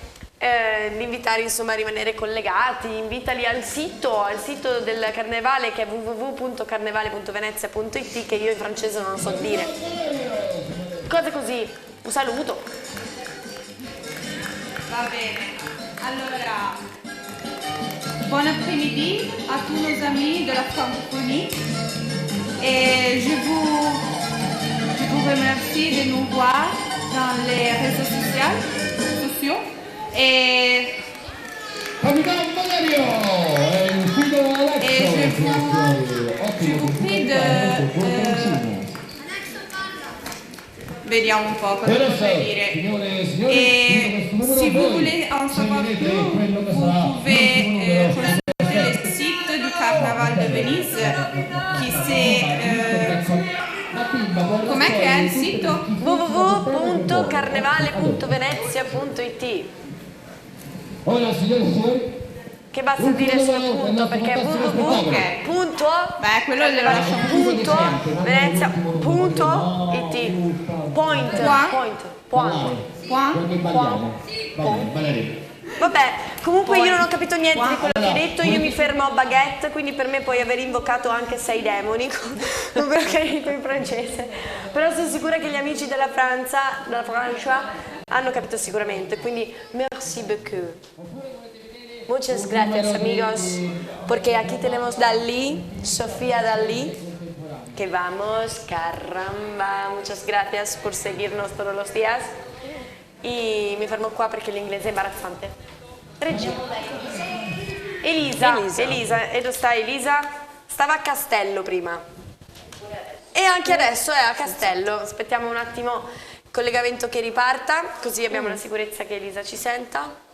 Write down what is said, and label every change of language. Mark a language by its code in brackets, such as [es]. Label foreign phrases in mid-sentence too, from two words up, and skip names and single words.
[it] Di invitare insomma a rimanere collegati, invitali al sito del carnevale che è www.carnevale.venezia.it, che io in francese non lo so dire. Cose così, un saluto. Va bene, allora [fr] bon après-midi à tous nos amis de la francophonie et je vous remercie de nous voir dans les réseaux sociaux et je vous prie de [it] vediamo un po' cosa potrei dire. [fr] Et si vous voulez en savoir plus, vous pouvez consulter le site du Carnaval de Venise qui c'est [it] com'è che è il sito? [fr] www.carnevale.venezia.it. [it] Ora signori e signori, Che basta dire solo punto, perché www. Punto? Beh, quello le punto Venezia.it. [fr] Point. [it] Vabbè, comunque io non ho capito niente di quello che hai detto, io mi fermo a baguette, quindi per me puoi aver invocato anche 6 demoni, con quello che hai detto in francese. Però sono sicura che gli amici della Francia hanno capito sicuramente, quindi [fr] merci beaucoup. [es] Muchas gracias amigos, porque aquí tenemos Dalí, Sofía Dalí, que vamos, caramba, muchas gracias por seguirnos todos los días. [it] E mi fermo qua perché l'inglese è imbarazzante. Regina. Elisa. E dove sta Elisa? Stava a Castello prima. E anche adesso è a Castello. Aspettiamo un attimo il collegamento che riparta, così abbiamo la sicurezza che Elisa ci senta.